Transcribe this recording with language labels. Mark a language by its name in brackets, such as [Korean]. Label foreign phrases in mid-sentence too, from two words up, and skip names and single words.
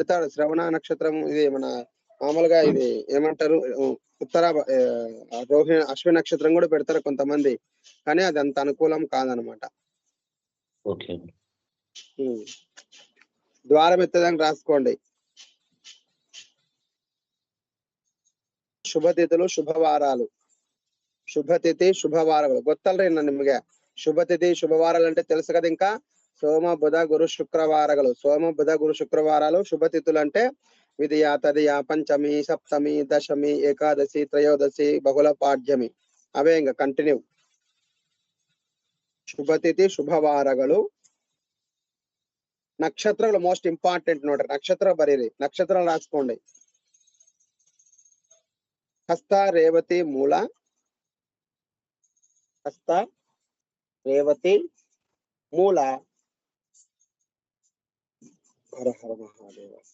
[Telugu] పెడతాడు శ్రవణ నక్షత్రం, ఇది మన మామూలుగా ఇది ఏమంటారు రోహిణి అశ్విని నక్షత్రం కూడా పెడతారు కొంతమంది, కానీ అది అంత అనుకూలం కాదనమాట. ఓకే. ద్వారం ఎత్తదని రాసుకోండి. [Kannada] ಶುಭತಿಥಿಗಳು ಶುಭವಾರಾలు. [Telugu] శుభతిథి శుభవారాలు [Kannada] ಗೊತ್ತಲ್ರಿ ನಿಮ್ಗೆ? [Telugu] శుభతిథి శుభవారాలు అంటే తెలుసు కదా. ఇంకా సోమ బుధ గురు శుక్రవారాలు, సోమ బుధ గురు శుక్రవారాలు. శుభతిథులు అంటే విధియ, తదియ, పంచమి, సప్తమి, దశమి, ఏకాదశి, త్రయోదశి, బహుళ పాడ్యమి. అవే ఇంకా కంటిన్యూ. [Kannada] ಶುಭತಿಥಿ ಶುಭವಾರಗಳು. [Telugu] నక్షత్రాలు [English] most important [Telugu] ನೋಡ್ರಿ. నక్షత్రం బరీರಿ, నక్షత్రం రాసుకోండి. హస్త, రేవతి, మూల. హస్త, రేవతి, మూల. హర హర మహాదేవ.